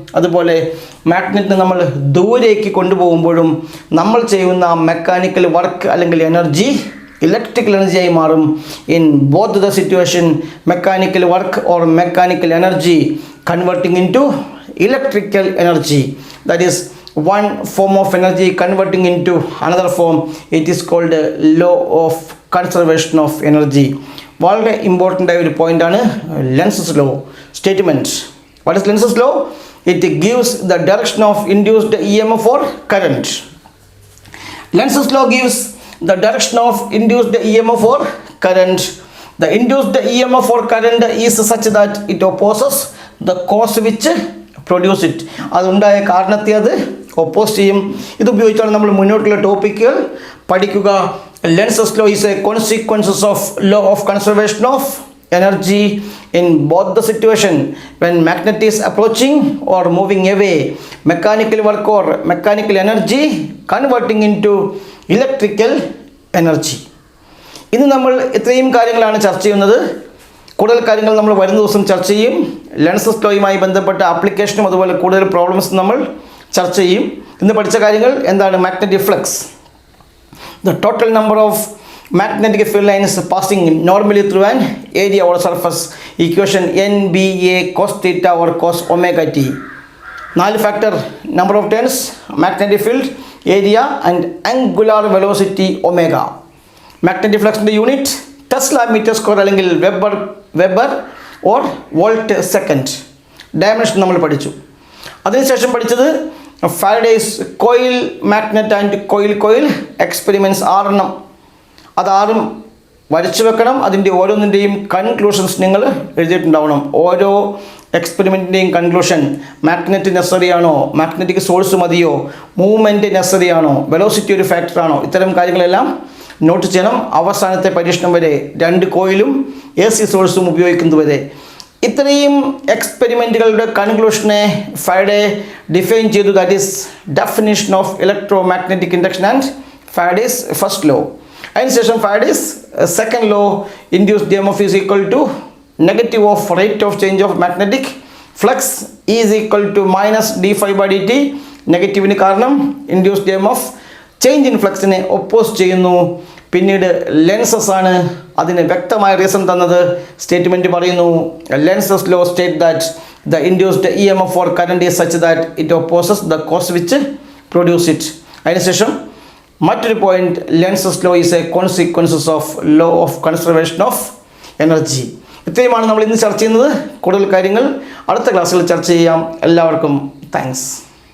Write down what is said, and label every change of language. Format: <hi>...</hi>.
<ml>അതുപോലെ മാഗ്നറ്റിനെ നമ്മൾ ദൂരേക്ക് കൊണ്ടുപോകുമ്പോഴും നമ്മൾ ചെയ്യുന്ന മെക്കാനിക്കൽ വർക്ക് അല്ലെങ്കിൽ എനർജി ഇലക്ട്രിക്കൽ എനർജിയായി മാറും.</ml> <en>In both the situation mechanical work or mechanical energy converting into electrical energy, that is one form of energy converting into another form. It is called law of conservation of energy.</en> <ml>വളരെ important ആയ ഒരു പോയിൻ്റാണ്</ml> <en>Lenz's law statement. What is Lenz's law? It gives the direction of induced EMF or current. Lenses law gives the direction of induced EMF or current. The induced EMF or current is such that it opposes the cause which produce it.</en> <ml>അതുണ്ടായ കാരണത്തെ അത് oppose ചെയ്യും. ഇത് ഉപയോഗിച്ചാണ് നമ്മൾ മുന്നോട്ടുള്ള ടോപ്പിക്കുകൾ പഠിക്കുക.</ml> <en>Lenz's law is a consequences of law of conservation of energy in both the situation when magnet is approaching or moving away. Mechanical work or mechanical energy converting into electrical energy.</en> <ml>ഇന്ന് നമ്മൾ ഇത്രയും കാര്യങ്ങളാണ് ചർച്ച ചെയ്യുന്നത്. കൂടുതൽ കാര്യങ്ങൾ നമ്മൾ വരുന്ന ദിവസം ചർച്ച ചെയ്യും. ലെൻസസ് ലോയുമായി ബന്ധപ്പെട്ട ആപ്ലിക്കേഷനും അതുപോലെ കൂടുതൽ പ്രോബ്ലംസ് നമ്മൾ ചർച്ച ചെയ്യും. ഇന്ന് പഠിച്ച കാര്യങ്ങൾ എന്താണ്?</ml> <en>Magnetic flux, the total number of magnetic field lines passing normally through an area or surface, equation NBA cos theta or cos omega t. 4 factor number of turns, magnetic field, area and angular velocity omega. Magnetic flux in the unit Tesla meter square</en> <ml>അല്ലെങ്കിൽ</ml> <en>Weber or volt second.</en> <ml>Dimension നമ്മൾ പഠിച്ചു. അതിനുശേഷം പഠിച്ചത് Faraday's coil magnet and coil experiments 6 അതാറും വരച്ചു വെക്കണം. അതിൻ്റെ ഓരോന്നിൻ്റെയും conclusions നിങ്ങൾ എഴുതിയിട്ടുണ്ടാവണം. ഓരോ എക്സ്പെരിമെൻറ്റിൻ്റെയും കൺക്ലൂഷൻ, മാഗ്നറ്റ് നെസറി ആണോ, മാഗ്നറ്റിക് സോഴ്സ് മതിയോ, മൂവ്മെൻറ്റ് നെസറി ആണോ, വെലോസിറ്റി ഒരു ഫാക്ടറാണോ, ഇത്തരം കാര്യങ്ങളെല്ലാം നോട്ട് ചെയ്യണം. അവസാനത്തെ പരീക്ഷണം വരെ 2 കോയിലും AC സോഴ്സും ഉപയോഗിക്കുന്നതുവരെ. ഇത്രയും എക്സ്പെരിമെൻറ്റുകളുടെ കൺക്ലൂഷനെ ഫാരഡേ ഡിഫൈൻ ചെയ്തു.</ml> <en>That is definition of electromagnetic induction and Faraday's first law.</en> <ml>അതിനുശേഷം</ml> <en>Faraday's second law, induced EMF is equal to negative of rate of change of magnetic flux is equal to -d∅dt.</en> <ml>നെഗറ്റീവിന് കാരണം induced EMF change in ഫ്ലക്സിനെ oppose ചെയ്യുന്നു. പിന്നീട് lenses ആണ് അതിന് വ്യക്തമായ reason തന്നത്.</ml> <en>Statement പറയുന്നു, Lenz's law state that the induced EMF or current is such that it opposes the cause which produce it.</en> <ml>അതിനുശേഷം മറ്റൊരു point,</ml> <en>Lenz's law is a consequences of law of conservation of energy.</en> <ml>ഇത്രയുമാണ് നമ്മൾ ഇന്ന് ചർച്ച ചെയ്യുന്നത്. കൂടുതൽ കാര്യങ്ങൾ അടുത്ത ക്ലാസ്സിൽ ചർച്ച ചെയ്യാം. എല്ലാവർക്കും താങ്ക്സ്.</ml>